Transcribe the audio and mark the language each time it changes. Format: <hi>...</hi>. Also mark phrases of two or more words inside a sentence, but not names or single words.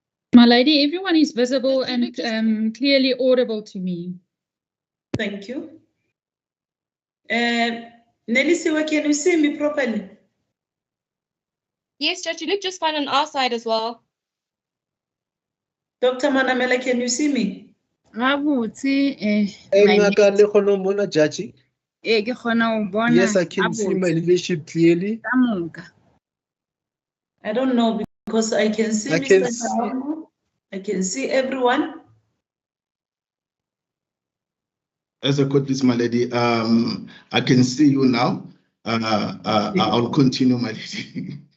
<en>My lady, everyone is visible and clearly audible to me. Thank you. Nelisiwe, can you see me properly? Yes, Judge, you look just fine on our side as well. Dr. Manamela, can you see me?</en> <st>Ngaka le kgona ho bona judge? Ke kgona ho bona</st> <en>Yes, I can see my leadership clearly.</en> <st>ka moka.</st> <en>I don't know because I can see I Mr. can see- Shabangu. I can see everyone. As a court, please, my lady, I can see you now. I'll continue, my lady.</en>